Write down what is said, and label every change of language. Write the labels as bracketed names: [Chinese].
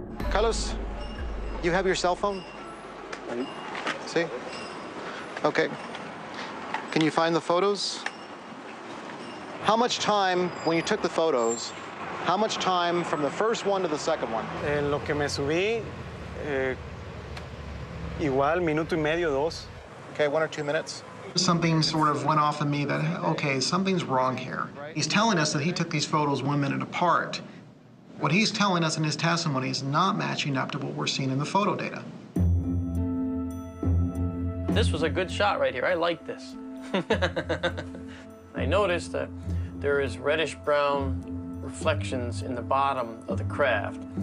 [English] Carlos, you have your cell phone? See? Okay. Can you find the photos? How much time, when you took the photos, how much time from the first one to the second one? [Spanish] En lo que me subí, igual, minuto y medio, dos. [English] Okay, 1 or 2 minutes. Something sort of went off in me that, okay, something's wrong here. He's telling us that he took these photos 1 minute apart. What he's telling us in his testimony is not matching up to what we're seeing in the photo data. This was a good shot right here. I like this. I noticed that there is reddish-brown reflections in the bottom of the craft.